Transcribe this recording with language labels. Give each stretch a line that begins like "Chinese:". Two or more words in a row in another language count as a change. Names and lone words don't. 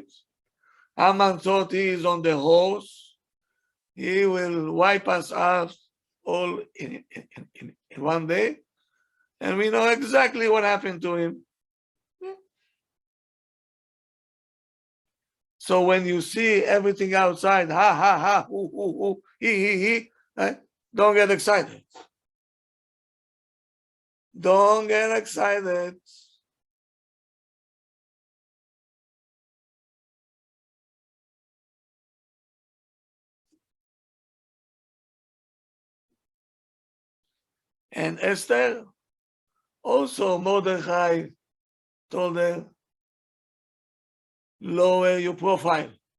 English: Haman thought he is on the horse. He will wipe us out all in one day. And we know exactly what happened to him. So when you see everything outside, ha, ha, ha, hoo, hoo, hoo, he, right? Don't get excited. Don't get excited. And Esther, also Mordechai told her, lower your profile.